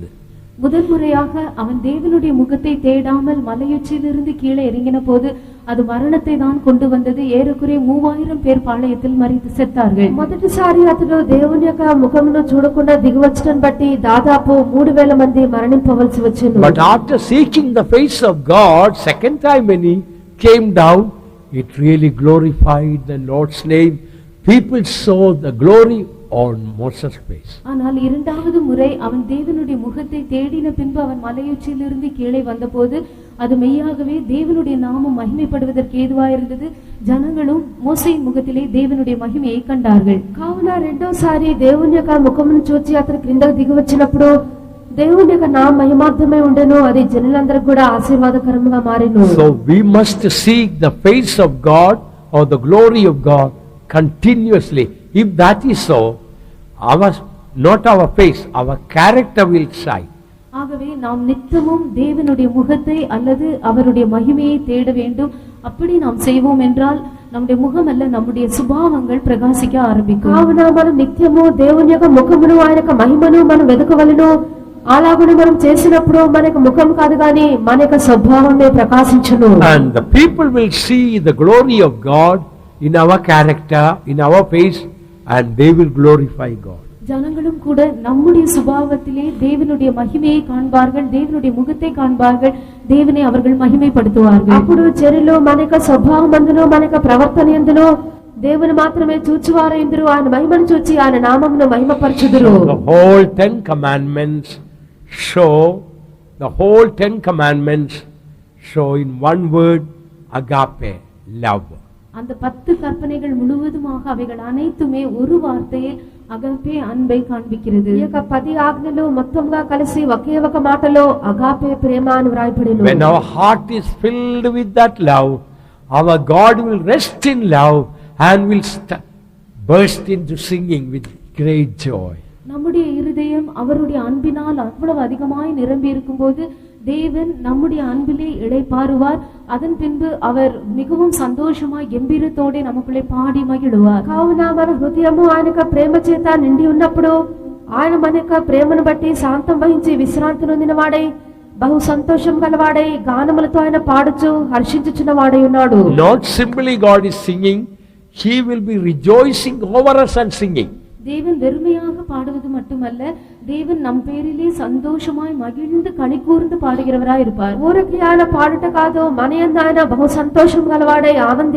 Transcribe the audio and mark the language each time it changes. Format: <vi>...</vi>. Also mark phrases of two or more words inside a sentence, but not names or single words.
<ta>முதன்முறையாக அவன் தேவனுடைய முகத்தை தேடாமல் மலையுச்சியிலிருந்து கீழே இறங்கின போது அது மரணத்தை தான் கொண்டு வந்தது. ஏறக்குறைய 3000 பேர் பாளையத்தில் மரித்து செத்தார்கள்.</ta> <te>మొదటిసారి అతడు దేవుని యొక్క ముఖమును చూడకుండా దిగివచ్చడం బట్టి దాదాపు 3000 మంది మరణింపవలసి వచ్చెను.</te> <en>But after seeking the face of God, second time when he came down, it really glorified the Lord's name. People saw the glory on Moses' face.</en> <ta>ஆனால் இரண்டாவது முறை அவன் தேவனுடைய முகத்தை தேடின பின்பு அவன் மலையுச்சியிலிருந்து கீழே வந்தபோது அது மெய்யாகவே தேவனுடைய நாமம் மகிமைப்படுவதற்கு ஏதுவாயிருந்தது. ஜனங்களும் மோசேயின் முகத்திலே தேவனுடைய மகிமையை கண்டார்கள்.</ta> <te>కావున రెండోసారి దేవుని యొక్క ముఖమును చూచి అతడు క్రిందకు దిగి వచ్చినప్పుడు దేవుని యొక్క నామ మహిమార్థమై ఉండెను. అది జనులందరికీ కూడా ఆశీర్వాదకరముగా మారెను.</te> <en>So we must seek the face of God or the glory of God continuously. If that is so, not our face, our character will shine.</en> <ta>ஆகவே நாம் நித்தமும் தேவனுடைய முகத்தை அல்லது அவருடைய மகிமையை தேட வேண்டும். அப்படி நாம் செய்வோம் என்றால் நம்முடைய முகம் அல்ல நம்முடைய சுபாவங்கள் பிரகாசிக்க ஆரம்பிக்கும்.</ta> <te>కావున మనం నిత్యము దేవుని యొక్క ముఖమును ఆయన యొక్క మహిమను మనం వెదకవలెను. అలాగనే మనం చేసినప్పుడు మన యొక్క ముఖం కాదు గాని మన యొక్క స్వభావమే ప్రకాశించును.</te> <en>And the people will see the glory of God in our character, in our face, and they will glorify God.</en> <ta>ஜனங்களும் கூட நம்முடைய சுபாவத்திலே தேவனுடைய மகிமையை காண்பார்கள், தேவனுடைய முகத்தை காண்பார்கள், தேவனை அவர்கள் மகிமைப்படுத்துவார்கள்.</ta> <te>అప్పుడు జనులు మన యొక్క స్వభావమందును మన యొక్క ప్రవర్తన యందును దేవుని మాత్రమే చూచువారైందురు. ఆయన మహిమను చూచి ఆయన నామమును మహిమపరచుదురు.</te> <en>The whole 10 commandments show in one word, agape, love.</en> <ta>அந்த 10 கற்பனைகள் முழுவதுமாக அவைகள் அனைத்துமே ஒரு வார்த்தையில் அகப்பே அன்பை காண்பிக்கிறது.</ta> <te>ఈ యొక్క 10 ఆజ్ఞలు మొత్తంగా కలిసి ఒకే ఒక మాటలో అగాపే ప్రేమ అని వ్రాయబడిను.</te> <en>When our heart is filled with that love, our God will rest in love and will burst into singing with great joy.</en> <ta>நம்முடைய இருதயம் அவருடைய அன்பினால் அவ்வளவு அதிகமாய் நிரம்பி இருக்கும்போது தேவன் நம்முடைய அன்பிலே இளைப்பாறுவார். அதன் பின்பு அவர் மிகவும் சந்தோஷமாய் கம்பீரத்தோட நமக்குள்ளே பாடி மகிழுவார்.</ta> <te>కావున మన హృదయము ఆయన యొక్క ప్రేమ చేత నిండి ఉన్నప్పుడు ఆయన మన యొక్క ప్రేమను బట్టి శాంతం వహించి విశ్రాంతి నొందిన వాడై బహు సంతోషం గలవాడై గానములతో ఆయన పాడుచు హర్షించుచున్న వాడై ఉన్నాడు.</te> <en>Not simply God is singing, he will be rejoicing over us and singing.</en> <ta>தேவன் வெறுமையாக பாடுவது மட்டுமல்ல, தேவன் நம் பேரிலே சந்தோஷமாய் மகிழ்ந்து களி கூர்ந்து பாடுகிறவராய் இருப்பார்.</ta> <te>ఊరికి ఆయన పాడుట కాదు, మన యందు ఆయన బహు సంతోషం గలవాడై ఆనందించు పాడును.</te>